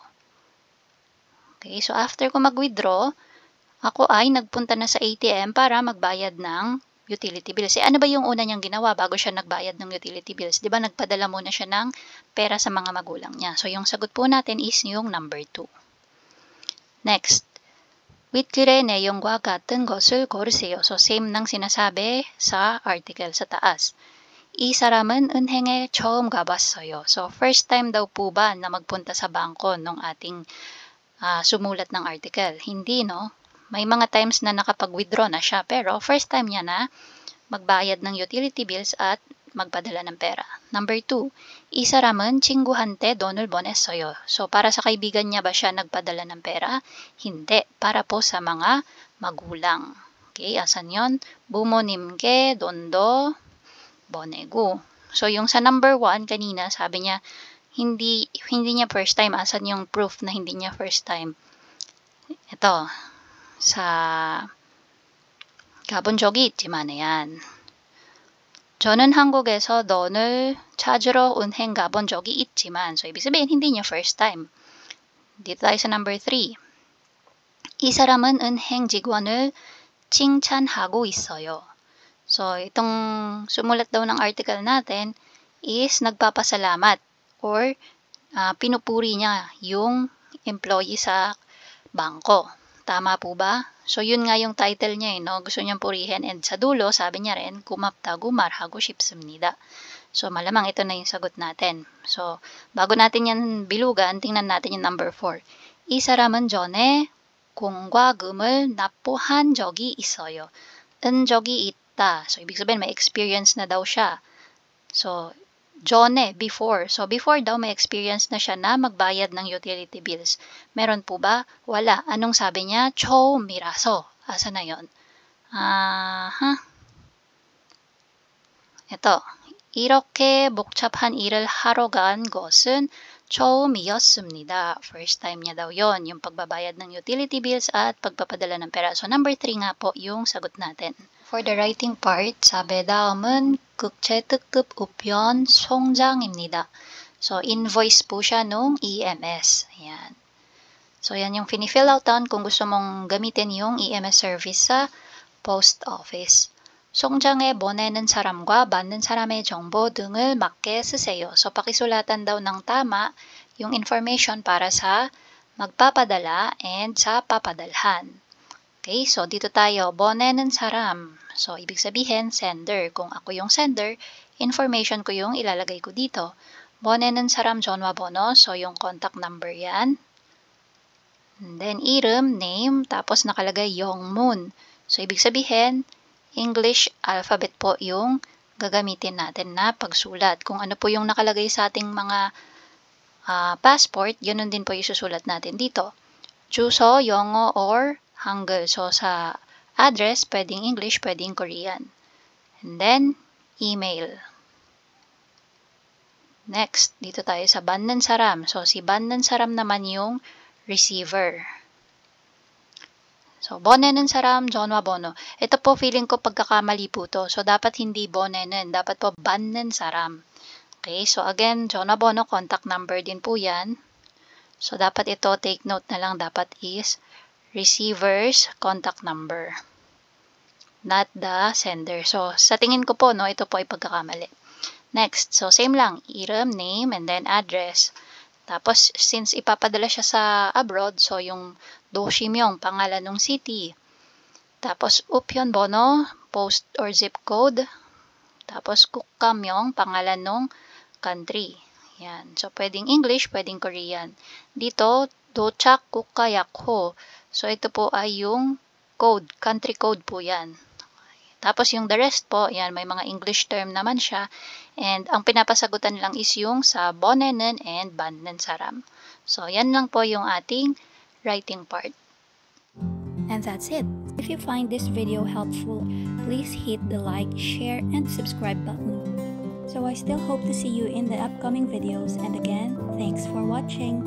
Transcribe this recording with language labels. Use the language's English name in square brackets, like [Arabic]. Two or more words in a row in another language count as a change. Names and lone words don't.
[Filipino] Okay, so after ko mag-withdraw, ako ay nagpunta na sa ATM para magbayad ng [English] utility bills. [Filipino] Ano ba yung una niyang ginawa bago siya nagbayad ng [English] utility bills? [Filipino] Di ba nagpadala muna siya ng pera sa mga magulang niya. So, yung sagot po natin is yung number 2. Next. [Korean] 윗글의 내용과 같은 것을 고르세요. [Filipino] So, same ng sinasabi sa article sa taas. [Korean] 이 사람은 은행에 처음 가봤어요. [Filipino] So, [English] first time [Filipino] daw po ba na magpunta sa bangko nung ating sumulat ng article? Hindi, no? May mga times na nakapag-withdraw na siya, pero [English] first time [Filipino] niya na magbayad ng [English] utility bills [Filipino] at magpadala ng pera. Number 2, [Korean] 이 사람은 친구한테 돈을 보냈어요. [Filipino] So, para sa kaibigan niya ba siya nagpadala ng pera? Hindi. Para po sa mga magulang. Okay, asan yon? [Korean] 부모님께 돈도 보내고. [Filipino] So, yung sa number 1, kanina, sabi niya, hindi niya [English] first time. [Filipino] Asan yung proof na hindi niya [English] first time? [Filipino] Ito, sa [Korean] 가본 적이 있지만, [Filipino] ayan. [Korean] 저는 한국에서 돈을 찾으러 은행 가본 적이 있지만, [Filipino] so ibig sabihin, hindi niya [English] first time. [Filipino] Dito tayo sa number 3. [Korean] 이 사람은 은행 직원을 칭찬하고 있어요. [Filipino] So, itong sumulat daw ng article natin is nagpapasalamat or pinupuri niya yung employee sa bangko. Tama po ba? So, yun nga yung title niya, no? Gusto niyang purihin. And sa dulo, sabi niya rin, [Korean] 고맙다고 말하고 싶습니다. [Filipino] So, malamang ito na yung sagot natin. So, bago natin yan bilugan, tingnan natin yung number 4. [Korean] 이 사람은 전에 공과금을 납부한 적이 있어요. 은 적이 있다. [Filipino] So, ibig sabihin, may experience na daw siya. So, 전에, before. So, before daw may experience na siya na magbayad ng [English] utility bills. [Filipino] Meron po ba? Wala. Anong sabi niya? 처음이라서. Asa na yon? ito. [Korean] 이렇게 복잡한 일을 하러 간 것은 처음이었습니다. [English] First time [Filipino] niya daw yon, yung pagbabayad ng [English] utility bills [Filipino] at pagpapadala ng pera. So, number 3 nga po yung sagot natin. [English] For the writing part, [Filipino] sabi [Korean] 다음은 국제 특급 우편 송장입니다. [Filipino] So, invoice po siya nung EMS. Ayan. So, yan yung fini-fill out doon kung gusto mong gamitin yung EMS service sa post office. [Korean] 송장에 보내는 사람과 받는 사람의 정보 등을 맞게 쓰세요. [Filipino] So, pakisulatan daw ng tama yung information para sa magpapadala and sa papadalhan. Okay, so dito tayo, [Korean] 보내는 사람. [Filipino] So, ibig sabihin, sender. Kung ako yung sender, information ko yung ilalagay ko dito. [Korean] 보내는 사람 전화번호, [Filipino] so yung contact number yan. And then, 이름, name, tapos nakalagay 영문. So, ibig sabihin, [English] English alphabet [Filipino] po yung gagamitin natin na pagsulat. Kung ano po yung nakalagay sa ating mga passport, ganun din po yung susulat natin dito. [Korean] 주소, 영어, [Filipino] or Hangul. So, sa address, pwedeng English, pwedeng Korean. And then, email. Next, dito tayo sa [Korean] 받는 사람. [Filipino] So, si [Korean] 받는 사람 [Filipino] naman yung receiver. So, [Korean] 보내는 사람, 전화번호. [Filipino] Ito po, feeling ko pagkakamali po to. So, dapat hindi 보내는. Dapat po [Korean] 받는 사람. [Filipino] Okay, so again, 전화번호, [English] contact number [Filipino] din po yan. So, dapat ito, [English] take note [Filipino] na lang, dapat is [English] receiver's contact number. [Filipino] Not the sender. So, sa tingin ko po, no, ito po ay pagkakamali. Next, so same lang, [English] item, name, and then address. [Filipino] Tapos, since ipapadala siya sa abroad, so yung doshim yung pangalan ng city. Tapos, [Korean] 우편 번호, [English] post or zip code. [Filipino] Tapos, kukam yung pangalan ng country. Yan. So, pwedeng English, pwedeng Korean. Dito, [Korean] 도착 국가약호. [Filipino] So, ito po ay yung code, [English] country code [Filipino] po yan. Tapos, yung the rest po, yan, may mga [English] English term [Filipino] naman siya. And, ang pinapasagutan lang is yung sa 보내는 and [Korean] 받는 사람. [Filipino] So, yan lang po yung ating [English] writing part. And that's it. If you find this video helpful, please hit the like, share, and subscribe button. So I still hope to see you in the upcoming videos, and again, thanks for watching.